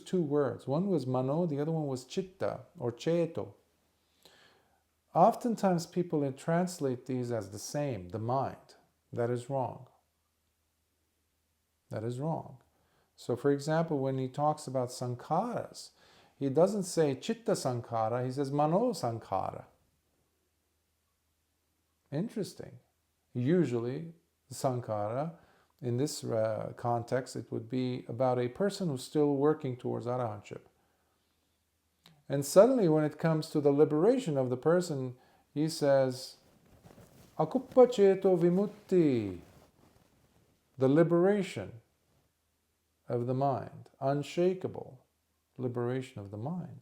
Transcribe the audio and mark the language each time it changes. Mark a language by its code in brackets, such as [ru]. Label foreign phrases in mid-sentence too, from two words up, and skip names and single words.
[en] One was mano, the other one was chitta or cheto. Oftentimes people translate these as the same, the mind. That is wrong. That is wrong. So for example, when he talks about sankharas, he doesn't say [pi] chitta sankhara, [en] he says [pi] mano sankhara. [en] Interesting. Usually, sankhara, in this context, it would be about a person who's still working towards arahantship. And suddenly, when it comes to the liberation of the person, he says, [pi] akuppa ceto vimutti, [en] the liberation of the mind, unshakable liberation of the mind.